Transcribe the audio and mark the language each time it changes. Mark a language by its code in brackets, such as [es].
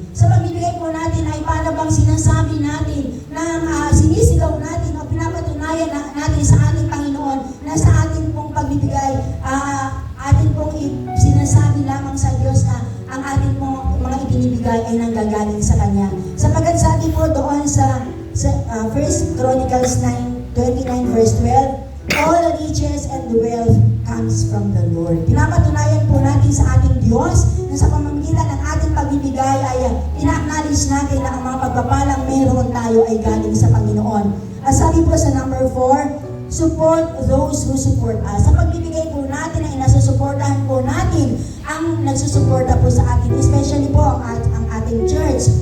[tl] Sa pagbibigay po natin ay para bang sinasabi natin na sinisigaw natin o pinapatunayan natin sa ating Panginoon na sa ating pong pagbibigay, atin pong sinasabi lamang sa Diyos na ang ating pong mga ibinibigay ay nanggagaling sa Kanya. Sapagkat sabi po doon sa 1 Chronicles 9, [en] 29 verse 12, all the riches and the wealth comes from the Lord. [tl] Pinapatunayan po natin sa ating Diyos na sa pamamagitan ng ating pagbibigay ay ina-acknowledge natin na ang mga pagpapalang meron tayo ay galing sa Panginoon. At sabi po sa [en] number 4, support those who support us. [tl] Sa pagbibigay po natin ay nasusuportahan po natin ang nagsusuporta po sa atin, especially po ang ating church.